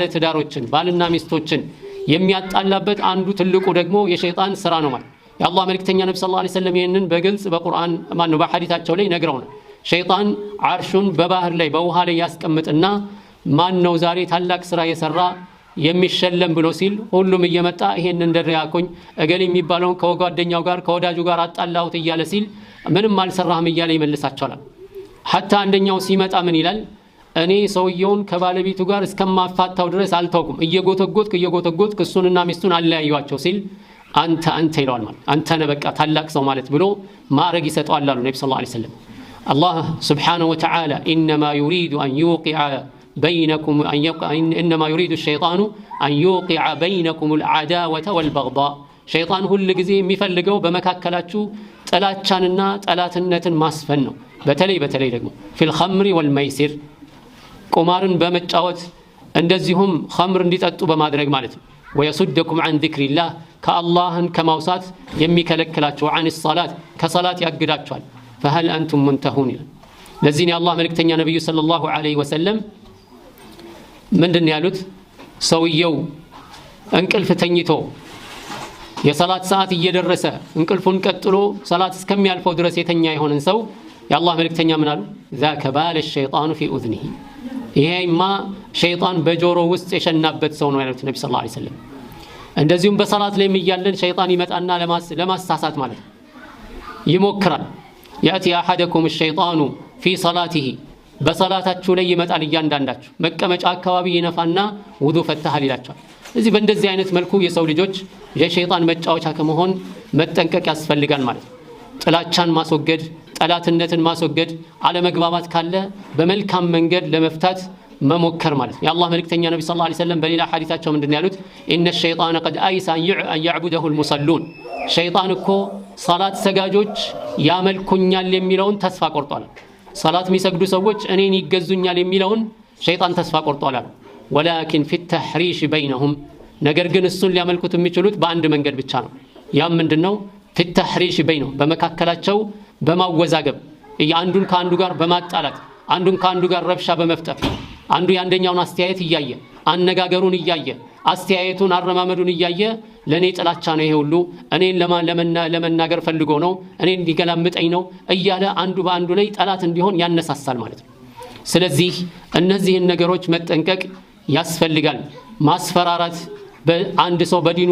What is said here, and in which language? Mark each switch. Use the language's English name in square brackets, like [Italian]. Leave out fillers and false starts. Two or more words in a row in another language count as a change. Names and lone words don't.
[Amharic] ትዳሮችን ባልና ሚስቶችን የሚያጣላበት አንዱ ትልቁ ደግሞ የሸይጣን ስራ ነው ማለት። የአላህ መልእክተኛ ነብዩ [Arabic] صلى الله عليه وسلم [Amharic] ይሄንን በግልጽ በቁርአን በሐዲታቸው ላይ ነግረውናል። ሸይጣን አርሹን በባህር ላይ በውሃ ላይ ያስቀምጥና ማን ነው ዛሬ ታላቅ ስራ የሰራ የሚሸለም ብሎ ሲል ሁሉም እየመጣ ይሄን እንደሪያኩኝ እገሌ የሚባለውን ከጓደኛው ጋር ከወዳጁ ጋር አጣላሁት እያለ ሲል ምንም አልሰራህም እያለ ይመልሳቸዋል። ሐታ አንደኛው ሲመጣ ምን ይላል? እኔ ሰውየውን ከባለቤቱ ጋር እስከማፋታው ድረስ አልተውኩም፣ እየጎተጎትክ እሱንና ሚስቱን አለያዩዋቸው ሲል አንተ ይለዋል ማለት አንተ ነህ በቃ ታላቅ ሰው ማለት ብሎ ማዕረግ ይሰጠዋል አሉ ነብዩ [Arabic] صلى الله عليه وسلم። [Amharic] አላህ [Arabic] سبحانه وتعالى إنما يريد أن يوقع بينكم إنما يريد الشيطان أن يوقع بينكم العداوة والبغضاء [Amharic] ሸይጣን ሁሉ ጊዜ የሚፈልገው በመካከላችሁ ጥላቻንና ጠላትነትን ማስፈን ነው። በተለይ ደግሞ [Arabic] في الخمر والميسر [Amharic] ቁማርን በመጫወት እንደዚሁም ኸምር እንዲጠጡ በማድረግ ማለት ነው። [Arabic] ويصدكم عن ذكر الله [Amharic] ከአላህን ከማውሳት የሚከለክላቸው [Arabic] عن الصلاة [Amharic] ከሰላት ያግዳቸዋል። [Arabic] فهل أنتم منتهون [Amharic] ለዚህ ነው አላህ መልእክተኛ ነብዩ [Arabic] صلى الله عليه وسلم [Amharic] ምንድነው ያሉት? ሰውየው እንቅልፍ ተኝቶ የሰላት ሰዓት እየደረሰ እንቅልፉን ቀጥሎ ሰላት እስከሚያልፈው ድረስ የተኛ የሆነን ሰው የአላህ መልእክተኛ ምን አሉ? [Arabic] ذاك بال الشيطان في أذنه [Amharic] ይሄማ ሸይጣን በጆሮ ውስጥ የሸናበት ሰው ነው ያሉት ነብዩ [Arabic] صلى الله عليه وسلم። [Amharic] እንደዚሁም በሰላት ላይ የሚያለን ሸይጣን ይመጣና ለማሳሳት ማለት ይሞክራል። [Arabic] يأتي أحدكم الشيطان في صلاته [Amharic] በሰላታችሁ ላይ ይመጣል እያንዳንዳችሁ መቀመጫ አካባቢ ይነፋና ውዱ ፈታሃል ይላቸዋል። እዚህ በእንደዚህ አይነት መልኩ የሰው ልጆች የሸይጣን መጫወቻ ከመሆን መጠንቀቅ ያስፈልጋል ማለት ነው። ጥላቻን ማስወገድ፣ ጠላትነትን ማስወገድ፣ አለመግባባት ካለ በመልካም መንገድ ለመፍታት መሞከር ማለት ነው። የአላህ መልእክተኛ ነብዩ [Arabic] صلى الله عليه وسلم [Amharic] በሌላ ሐዲታቸው ምንድነው ያሉት? [Arabic] إن الشيطان قد أيس أن يعبده المصلون [Amharic] ሸይጣን እኮ ሰላት ሰጋጆች ያመልኩኛል የሚለውን ተስፋ ቆርጧል። ሰላት የሚሰግዱ ሰዎች እኔን ይገዙኛል የሚለውን ሸይጣን ተስፋ ቆርጧል። [Arabic] ولكن في التحريش بينهم [Amharic] ነገር ግን እሱን ሊያመልኩት የሚችሉት በአንድ መንገድ ብቻ ነው። ያም ምንድነው? [Arabic] في التحريش بينهم [Amharic] በመካከላቸው በማወዛገብ አንዱን ከአንዱ ጋር በማጣላት አንዱን ከአንዱ ጋር ረብሻ በመፍጠር አንዱ ያንደኛውን አስተያየት እያየ አነጋገሩን እያየ አስተያየቱን አረማመዱን እያየ ለኔ ጥላቻ ነው ይሄ ሁሉ እኔን ለመናገር ፈልጎ ነው እኔን ሊገላምጠኝ ነው እያለ አንዱ በአንዱ ላይ ጠላት እንዲሆን ያነሳሳል ማለት ነው። ስለዚህ እነዚህን ነገሮች መጠንቀቅ ያስፈልጋል። ማስፈራራት በአንድ ሰው በዲኑ